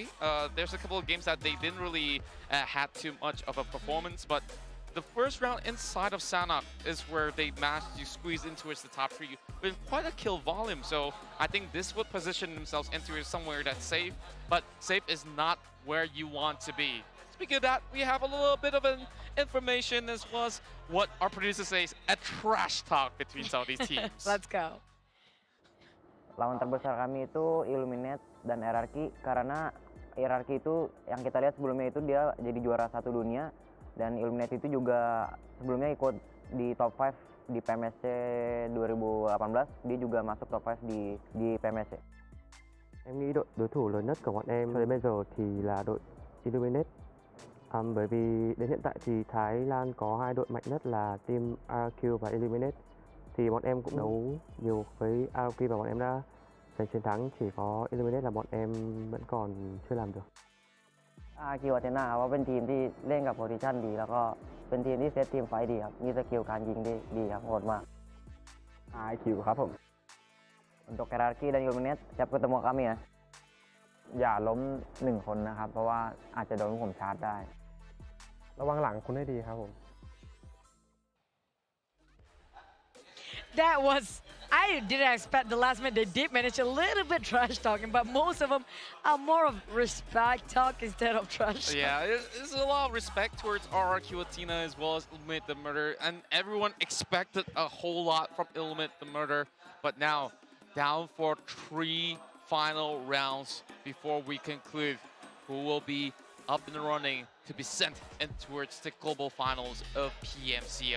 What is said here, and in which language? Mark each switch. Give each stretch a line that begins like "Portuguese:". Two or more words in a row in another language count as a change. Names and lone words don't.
English: There's a couple of games that they didn't really had too much of a performance, but the first round inside of Sanhok is where they managed to squeeze into the top 3 with quite a kill volume. So I think this would position themselves into somewhere that's safe, but safe is not where you want to be. Speaking of that, we have a little bit of an information as well as what our producer says, a trash talk between some of these teams. Let's go.
Indonesian: Lawan terbesar kami itu ILLUMINATE dan RRQ, karena RRQ itu yang kita lihat sebelumnya itu dia jadi juara 1 dunia, dan ILLUMINATE itu juga sebelumnya ikut di top 5 di PMSC 2018, dia juga masuk top 5 di PMSC.
Vietnamese: Em nghĩ đối thủ lớn nhất của bọn em cho đến bây giờ thì là đội ILLUMINATE. Bởi vì đến hiện tại thì Thái Lan có 2 đội mạnh nhất là team RRQ và ILLUMINATE. Thì bọn em cũng đấu nhiều với RRQ và bọn em đã giành chiến thắng, chỉ có ILLUMINATE là bọn em vẫn còn chưa làm được.
Thai: RRQ ATHENA ว่าเป็นทีมที่เล่นกับโพซิชั่นดีแล้วก็เป็นทีมที่เซตทีมไฟดีครับมีสกิลการยิงได้ดีครับโหดมาก RRQ ครับผม
Indonesian: Untuk RRQ dan ILLUMINATE siap ketemu kami ya.
Thai: อย่าล้ม1 คนนะครับเพราะว่าอาจจะโดนผมชาร์จได้ ระวังหลังคุณให้ดีครับผม
English: That was, I didn't expect the last minute. They did manage a little bit trash talking, but most of them are more of respect talk instead of trash talk. Yeah, there's a lot of respect towards RRQ ATHENA as well as ILLUMINATE the Murder, and everyone expected a whole lot from ILLUMINATE the Murder, but now down for 3 final rounds before we conclude who will be up in the running to be sent in towards the global finals of PMCO.